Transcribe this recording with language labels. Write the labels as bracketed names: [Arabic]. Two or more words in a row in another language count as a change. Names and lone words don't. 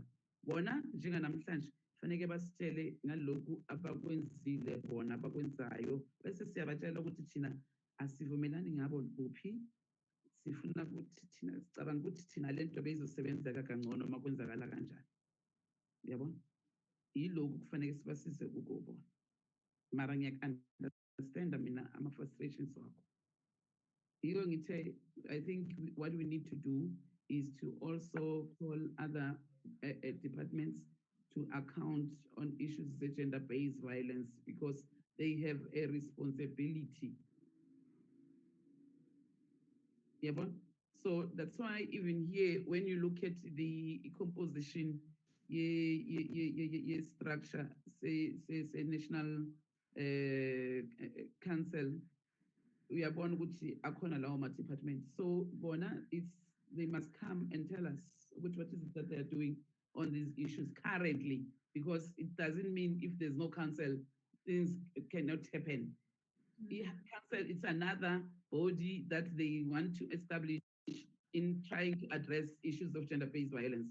[Zulu] Bona njenganamhlanje fanele basitshele ngalokhu abakwenzile bona abakwenzayo, bese siyabatshela ukuthi thina asivumelani ngabo kuphi, sifuna ukuthi thina sicabanga ukuthi thina lento beyizosebenzeka kangcono uma kwenzakala kanjani. Uyabona? Yilokhu kufanele sibasize kuko bona. Mara ngiyaku-understanda mina ama-frustrations wakho. Yiko ngithe, [English] I think what we need to do is to also call other departments to account on issues of gender-based violence because they have a responsibility. Yeah, so that's why even here, when you look at the composition, structure, say national council, we are born with [Zulu] akhona lawo [English] department. [Zulu] So bona, [English] they must come and tell us what is it that they're doing on these issues currently, because it doesn't mean if there's no council, things cannot happen. Council, it's another body that they want to establish in trying to address issues of gender-based violence.